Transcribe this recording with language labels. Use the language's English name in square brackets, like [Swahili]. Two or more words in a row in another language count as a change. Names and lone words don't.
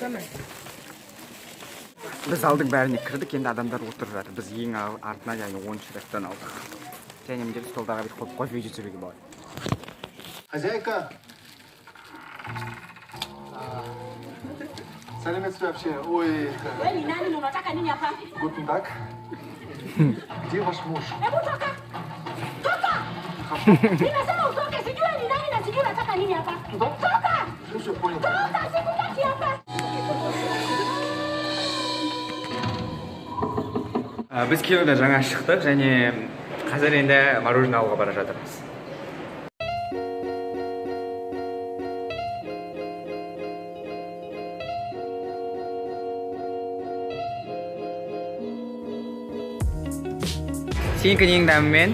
[Kazakh] Біз залдың бәріне кірдік, енді адамдар отырып жатыр. Біз ең артына яғни 10-шы рядтан алдық. Және міндетті столдағы бүйтіп қойып кофе жіберуге болады. Хозяйка. Сәлеметсіз вообще. Ой. [German] Guten Tag. [Russian] Где ваш муж? Все понял. [Kazakh] Біз кинодан жаңа шықтық және қазір енді мороженое алуға бара жатырмыз. Сенікі ненің дәмімен?